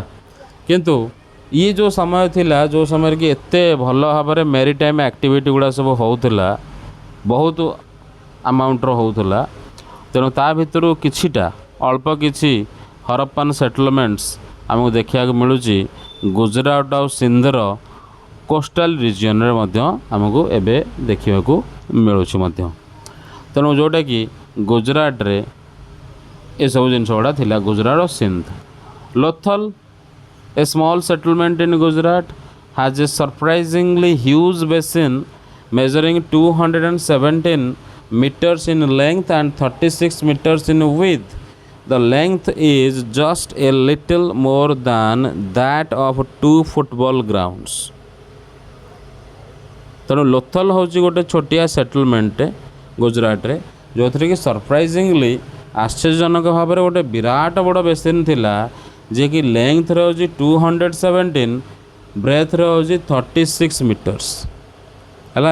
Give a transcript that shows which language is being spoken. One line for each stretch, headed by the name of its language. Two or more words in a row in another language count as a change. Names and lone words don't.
Odia: କିନ୍ତୁ ଇଏ ଯେଉଁ ସମୟ ଥିଲା, ଯେଉଁ ସମୟରେ କି ଏତେ ଭଲ ଭାବରେ
English: maritime activity
Odia: ଗୁଡ଼ା ସବୁ ହେଉଥିଲା, ବହୁତ ଆମାଉଣ୍ଟର ହେଉଥିଲା, ତେଣୁ ତା ଭିତରୁ କିଛିଟା ଅଳ୍ପ କିଛି
English: Harappan settlements
Odia: ଆମକୁ ଦେଖିବାକୁ ମିଳୁଛି ଗୁଜରାଟ ଆଉ ସିନ୍ଧର
English: coastal regionରେ
Odia: ମଧ୍ୟ ଆମକୁ ଏବେ ଦେଖିବାକୁ ମିଳୁଛି ମଧ୍ୟ। ତେଣୁ ଯେଉଁଟାକି ଗୁଜରାଟରେ ଏସବୁ ଜିନିଷ ଗୁଡ଼ା ଥିଲା, ଗୁଜରାଟ ଓ ସିନ୍ଧ।
English: Lothal, a small settlement in Gujarat, has a surprisingly huge basin measuring 217 meters in length and 36 meters in width. The length is just a little more than that of 2 football grounds.
Odia: ତେଣୁ ଲୋଥଲ ହେଉଛି ଗୋଟେ ଛୋଟିଆ ସେଟଲମେଣ୍ଟ ଗୁଜରାଟରେ, ଯେଉଁଥିରେ କି ସରପ୍ରାଇଜିଙ୍ଗଲି ଆଶ୍ଚର୍ଯ୍ୟଜନକ ଭାବରେ ଗୋଟେ ବିରାଟ ବଡ଼ ବେସିନ୍ ଥିଲା, ଯିଏକି ଲେନ୍ଥରେ ହେଉଛି 217, ବ୍ରେଥରେ ହେଉଛି 36 ମିଟର୍ସ ହେଲା।